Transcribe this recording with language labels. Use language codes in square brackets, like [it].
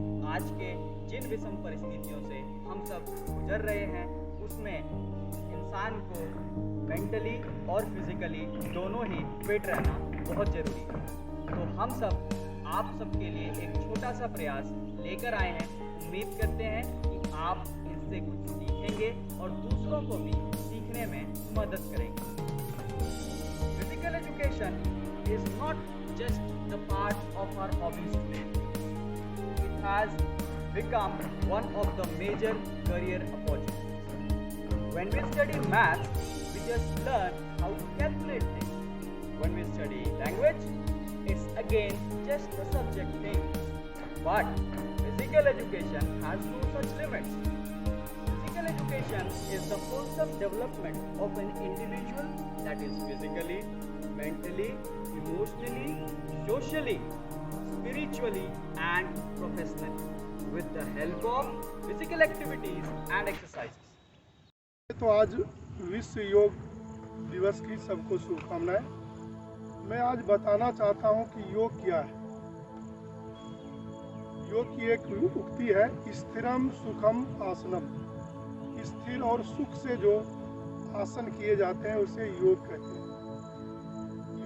[hi] आज के जिन विषम परिस्थितियों से हम सब गुजर रहे हैं उसमें इंसान को मेंटली और फिजिकली दोनों ही फिट रहना बहुत ज़रूरी है। तो हम सब आप सबके लिए एक छोटा सा प्रयास लेकर आए हैं। उम्मीद करते हैं कि आप इससे कुछ सीखेंगे और दूसरों को भी सीखने में मदद करेंगे। [en] Physical education is not just the part of our hobbies today. It has become one of the major career opportunities. When we study maths, we just learn how to calculate things. When we study language, it's again just a subject thing. But physical education has no such limits. Physical education is the wholesome development of an individual that is physically, mentally, emotionally, socially, spiritually and professionally with the help of physical activities and exercises. [hi] तो आज विश्व योग दिवस की सबको शुभकामनाएं। मैं आज बताना चाहता हूं कि योग क्या है। योग की एक उक्ति है, [sa] स्थिरम सुखम आसनम। [hi] स्थिर और सुख से जो आसन किए जाते हैं उसे योग कहते हैं।